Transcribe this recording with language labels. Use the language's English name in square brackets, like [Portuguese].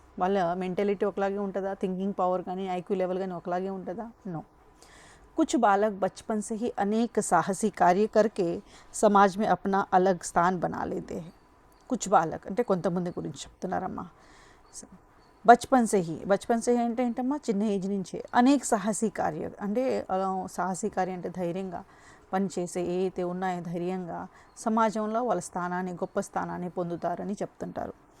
[Telugu] వాళ్ళ మెంటాలిటీ ఒకలాగే ఉంటుందా, థింకింగ్ పవర్ కానీ ఐక్యూ లెవెల్ కానీ ఒకలాగే ఉంటుందా, నో. [Hindi] कुछ बालक बचपन से ही अनेक साहसी कार्य करके समाज में अपना अलग स्थान बना लेते हैं. कुछ बालक [Telugu] అంటే కొంతమంది గురించి చెప్తున్నారమ్మా. [Hindi] బచ్పన్ సే [Telugu] అంటే ఏంటమ్మా, చిన్న ఏజ్ నుంచే. [Hindi] అనేక సాహసీ కార్య [Telugu] అంటే సాహసీ కార్యం అంటే ధైర్యంగా పనిచేసే ఏదైతే ఉన్నాయో ధైర్యంగా సమాజంలో వాళ్ళ స్థానాన్ని, గొప్ప స్థానాన్ని పొందుతారని చెప్తుంటారు.